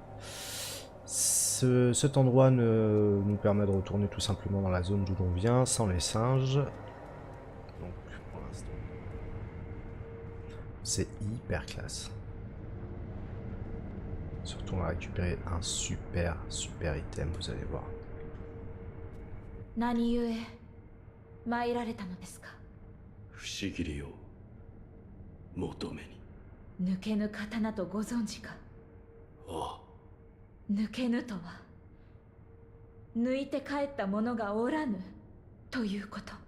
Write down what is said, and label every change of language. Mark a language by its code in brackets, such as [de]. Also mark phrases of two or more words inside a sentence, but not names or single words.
[fr] Cet endroit nous permet de retourner tout simplement dans la zone d'où l'on vient sans les singes. Donc pour l'instant c'est hyper classe. Surtout on va récupérer un super item, vous allez voir. [ja] 何故参られたのですか。不思議りを求めに。抜けぬ刀とご存知か。ああ。抜けぬとは抜いて帰った者がおらぬということ。